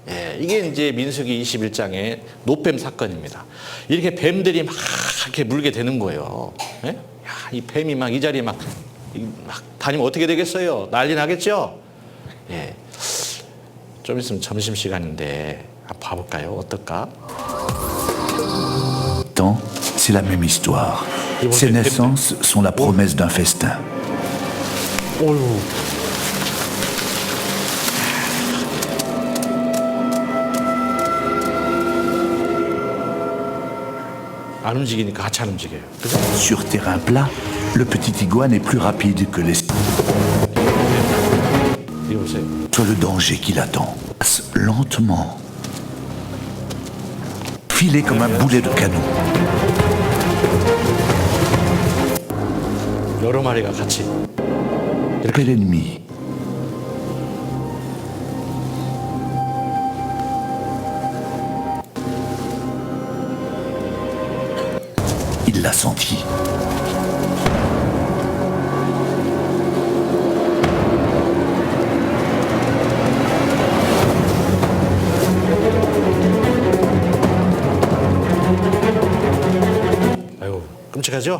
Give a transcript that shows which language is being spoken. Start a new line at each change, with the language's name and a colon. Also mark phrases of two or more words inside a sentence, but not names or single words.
Korean: 예, 이게 이제 민수기 21장의 노뱀 사건입니다. 이렇게 뱀들이 막 이렇게 물게 되는 거예요. 예? 야, 이 뱀이 막 이 자리에 막 다니면 어떻게 되겠어요? 난리 나겠죠? 예. 좀 있으면 점심시간인데 한번 봐볼까요? 어떨까?
French: C'est la même histoire. Ces naissances sont la promesse d'un festin.
Korean: 어휴. 안 움직이니까 같이 안 움직여요. 그죠?
French: Sur terrain plat, le petit iguane est plus rapide que les...
Korean: 이거 보세요.
French: Sur le danger qui l'attend. Passe lentement. Filé comme un boulet de canon.
Korean: 여러 마리가 같이.
French: Appelle l'ennemi. Il l'a senti.
Korean: 아유, 끔찍하죠?